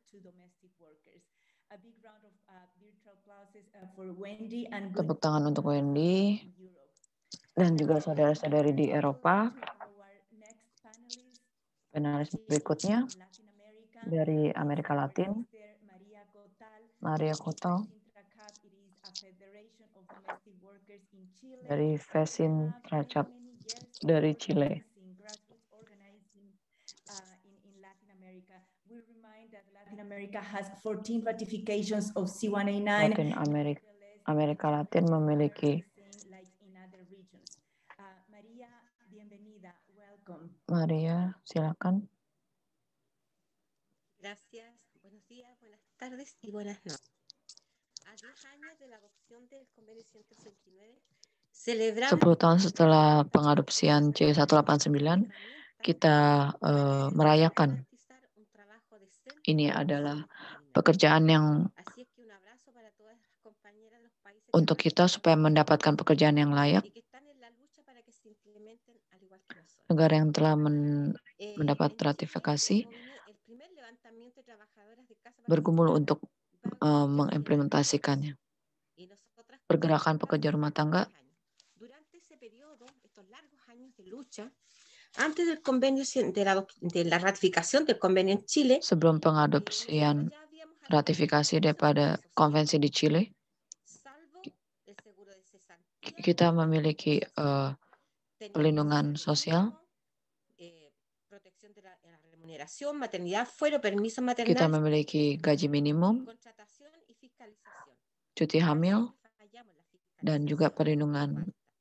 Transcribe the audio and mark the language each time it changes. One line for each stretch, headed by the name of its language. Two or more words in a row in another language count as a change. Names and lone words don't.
Indonesian: Tepuk tangan untuk Wendy dan juga saudara-saudari di Eropa. Penalis berikutnya dari Amerika Latin, Maria Kotal, dari Vesin Tracap dari Chile.
English: Latin America has 14 ratifications of C189.
Indonesian: Amerika Latin memiliki Maria, silakan.
Spanish: Gracias. Buenos días, buenas tardes y buenas noches. A 10 años de la adopción del Convenio 169,
Indonesian: 10 tahun setelah pengadopsian C189, kita merayakan. Ini adalah pekerjaan yang untuk kita supaya mendapatkan pekerjaan yang layak. Negara yang telah mendapat ratifikasi bergumul untuk mengimplementasikannya. Pergerakan pekerja rumah tangga
Spanish: antes del convenio de la ratificación del convenio en Chile,
Indonesian: sebelum pengadopsian ratifikasi daripada konvensi di Chile, kita memiliki perlindungan sosial, kita memiliki gaji minimum, cuti hamil, dan juga perlindungan.